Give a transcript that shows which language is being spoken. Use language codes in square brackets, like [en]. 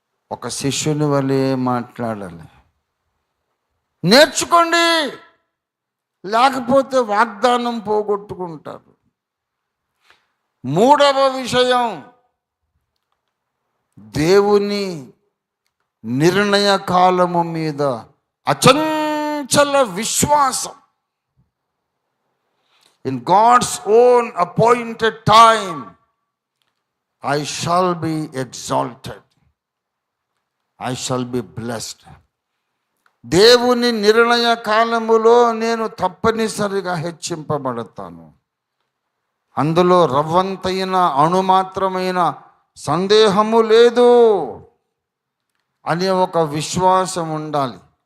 [te] ఒక శిష్యుని వలె మాట్లాడాలి. నేర్చుకోండి, లేకపోతే వాగ్దానం పోగొట్టుకుంటారు. మూడవ విషయం, దేవుని నిర్ణయ కాలము మీద అచంచల విశ్వాసం. [en] In God's own appointed time, I shall be exalted. I shall be blessed. [te] దేవుని నిర్ణయ కాలములో నేను తప్పనిసరిగా హెచ్చింపబడతాను. అందులో రవ్వంతైన అణుమాత్రమైన సందేహము లేదు అనే ఒక విశ్వాసం ఉండాలి.